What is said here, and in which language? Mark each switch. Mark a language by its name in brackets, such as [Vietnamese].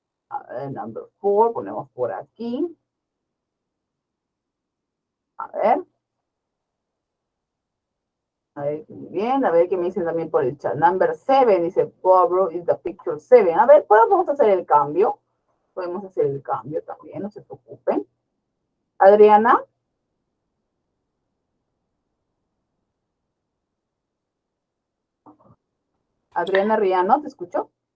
[Spanish] A ver, number 4, ponemos por aquí. A ver. A ver, muy bien, a ver qué me dicen también por el chat. [English] Number 7 dice, go abroad is the picture 7. [Spanish] A ver, podemos hacer el cambio. Podemos hacer el cambio también, no se preocupen. Adriana. Adriana Riano, ¿te escucho?